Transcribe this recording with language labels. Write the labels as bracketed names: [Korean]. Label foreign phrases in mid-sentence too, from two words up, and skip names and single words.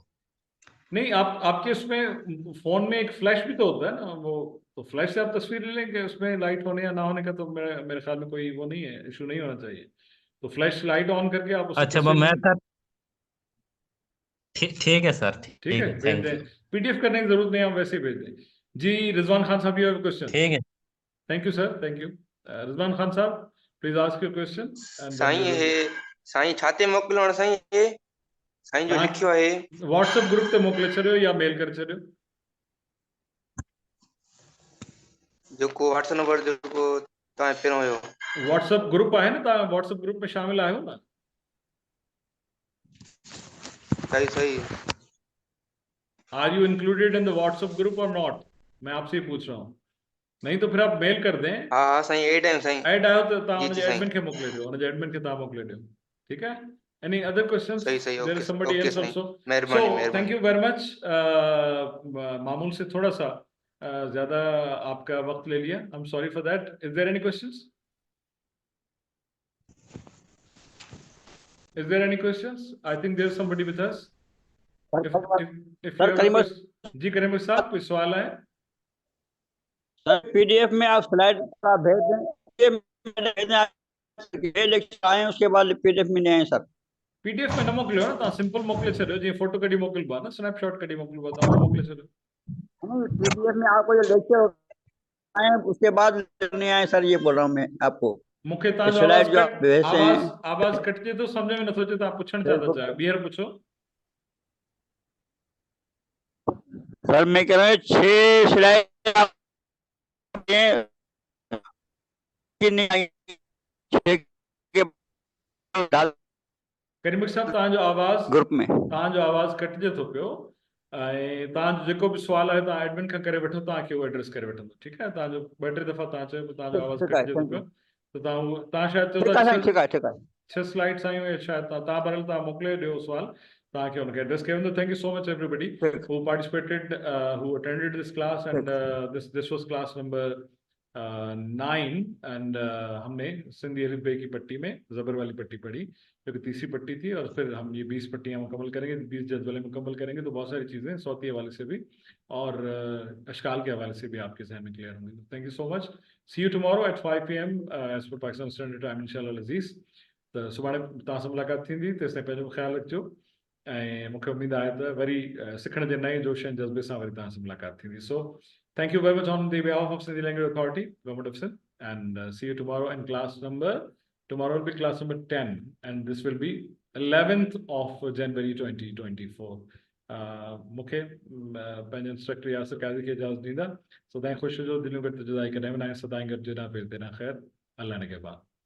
[Urdu] نہیں، آپ کے اس میں فون میں ایک فلیش بھی تو ہوتا ہے نا، وہ تو فلیش سے آپ تصویر لے لیں گے، اس میں لائٹ ہونے یا نا ہونے کا تو میرے خیال میں کوئی وہ نہیں ہے، ایشو نہیں ہونا چاہیے. تو [English] flash light [Urdu] آن کر کے آپ اس سے اچھا، میں سر ٹھیک ہے سر, ٹھیک ہے، بھیج دیں. پی ڈی ایف کرنے کی ضرورت نہیں، ہم ویسے ہی بھیج دیں۔ جی رضوان خان صاحب, [English] You have a question? [Urdu] ٹھیک ہے. [English] Thank you sir, thank you. Rizwan Khan sahab, please ask your question. [Sindhi] साईं छाते मोकिलण साईं जो लिखियो है व्हाट्सएप ग्रुप ते मोकिले छॾियो या मेल करे छॾियो. जेको व्हाट्सएप नंबर जेको तव्हां पहिरियों हुयो, व्हाट्सएप ग्रुप आहे न, तव्हां व्हाट्सएप ग्रुप में शामिल आहियो ना? [Urdu] सही. [English] Are you included in the WhatsApp group or not? [Urdu] میں آپ سے ہی پوچھ رہا ہوں۔ نہیں تو پھر آپ میل کر دیں. [Sindhi] हाँ साईं, एड आहियूं साईं. ऐड आयो तो तव्हां हुनजे एडमिन खे मोकिले ॾियो, हुनजे एडमिन खे तव्हां मोकिले ॾियो. [Urdu] ٹھیک ہے. [English] Any other questions? [Urdu] सही. [English] There is somebody else also. [Urdu] मेहरबानी. [English] Thank you very much. [Urdu] معمول سے تھوڑا سا زیادہ آپ کا وقت لے لیا. [English] I'm sorry for that. Is there any questions? Is there any questions? I think there's somebody with us. If you have a question, [Urdu] جی کریم صاحب، کوئی سوال ہے? سر پی ڈی ایف میں آپ سلائیڈ کا بھیج دیں، یہ لیکچر آئے ہیں، اس کے بعد پی ڈی ایف میں نہیں آئے سر. [Sindhi] पीडीएफ में न मोकिलियो न, तव्हां सिंपल मोकिले छॾियो, जीअं फोटो कढी मोकिलिबो आहे न, स्नैपशॉट कढी मोकिलिबो आहे, तव्हां मोकिले छॾियो। [Urdu] پی ڈی ایف میں آپ کو جو لیکچر آئے اس کے بعد نہیں آئے سر، یہ بول رہا ہوں میں آپ کو. [Sindhi] मूंखे तव्हांजो [Urdu] स्लाइड [Sindhi] आवाज़ [Urdu] جو آپ بھیجتے ہیں [Sindhi] आवाज़ कटिजे थो, सम्झ में नथो अचे, तव्हां पुछण छा था चाहियो, ॿीहर पुछो। [Urdu] سر میں کہہ رہا ہوں 6 سلائیڈ نہیں آئی، 6 کے ڈال [Sindhi] करीमुख साहब तव्हांजो आवाज़ [Urdu] گروپ میں [Sindhi] तव्हांजो आवाज़ कटिजे थो पियो, ऐं तव्हांजो जेको बि सुवाल आहे तव्हां एडमिन खां करे वठो, तव्हांखे उहो एड्रेस करे वठंदो, ठीकु आहे। तव्हांजो 2-3 दफ़ा तव्हां चयो तव्हांजो आवाज़ [Urdu] ٹھیک ہے, [Sindhi] कटिजे थो [English] थैंक [Sindhi] पियो, [English] यू। [Sindhi] त तव्हां शायदि चओ [Urdu] ठीक [Sindhi] था [Urdu] ہے، ٹھیک ہے، ٹھیک ہے. [Sindhi] 6 स्लाइड्स आयूं ऐं शायदि तव्हां भरियल तव्हां मोकिले ॾियो सुवाल, तव्हांखे हुनखे एड्रेस कयो वेंदो। [English] Thank you so much everybody who participated, who attended this class, and this was class number 9, and [Urdu] ہم نے سندھی الف بے کی پٹی میں زبر والی پٹی پڑھی، جو کہ تیسری پٹی تھی، اور پھر ہم یہ 20 پٹیاں مکمل کریں گے، 20 جدولیں مکمل کریں گے، تو بہت ساری چیزیں صوتی حوالے سے بھی اور اشکال کے حوالے سے بھی آپ کے ذہن میں کلیئر ہوں گی. [English] Thank you so much, see you tomorrow at 5 PM as per Pakistan Standard Time [Arabic] إن شاء الله عزيز. [Sindhi] त सुभाणे तव्हां सां मुलाक़ात थींदी, तेसिताईं पंहिंजो ख़्यालु रखिजो, ऐं मूंखे उमेद आहे त वरी सिखण जे नए जोश ऐं जज़्बे सां वरी तव्हां सां मुलाक़ात थींदी। [English] सो thank you very much on the behalf of Sindhi Language Authority, Government of Sindh, and see you tomorrow in tomorrow will be class number 10, and this will be 11th of January 2024. [Sindhi] मूंखे पंहिंजे इंस्ट्रक्टर यासिर काज़ी खे इजाज़त ॾींदा, सदाईं ख़ुशि हुजो, दिलियूं गॾु जुदाई कॾहिं बि न आहे, सदाईं गॾु जिना [Urdu] پھر دینا خیر، اللہ نے کے بعد.